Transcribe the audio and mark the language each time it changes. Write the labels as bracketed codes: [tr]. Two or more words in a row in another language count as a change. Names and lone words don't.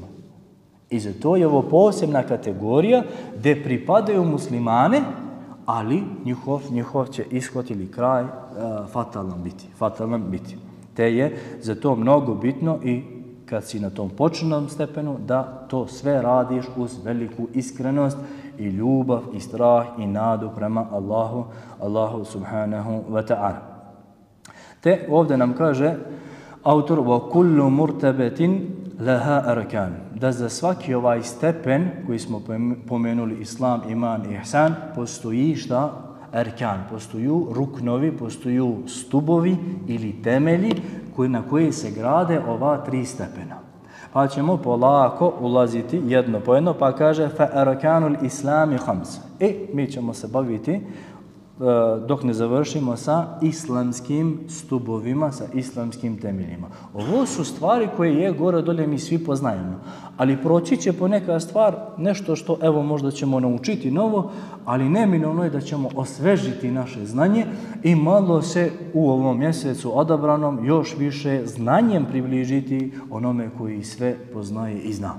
[bs] I zato je ovo posebna kategorija gdje pripadaju muslimane, ali njihov će ishod ili kraj fatalan biti. Te je zato mnogo bitno i kad si na tom početnom stepenu, da to sve radiš uz veliku iskrenost i ljubav i strah i nadu prema Allahu [ar] سبحانه وتعالى. [bs] Te ovdje nam kaže autor [ar] وَكُلُّ مُرْتَبَةٍ لها أركان, [bs] da za svaki ovaj stepen koji smo pomenuli, islam, iman i ihsan, postoji šta? Arkan, postoju ruknovi, postoju stubovi ili temelji na koje se grade ova tri stepena. Pa ćemo polako ulaziti jedno po jedno, pa kaže [ar] فأركان الإسلام خمس. [bs] Mi ćemo se baviti dok ne završimo sa islamskim stubovima, sa islamskim temeljima. Ovo su stvari koje je gore dolje mi svi poznajemo, ali proći će poneka stvar, nešto što evo možda ćemo naučiti novo, ali neminovno je da ćemo osvežiti naše znanje i malo se u ovom mjesecu odabranom još više znanjem približiti onome koji sve poznaje i zna.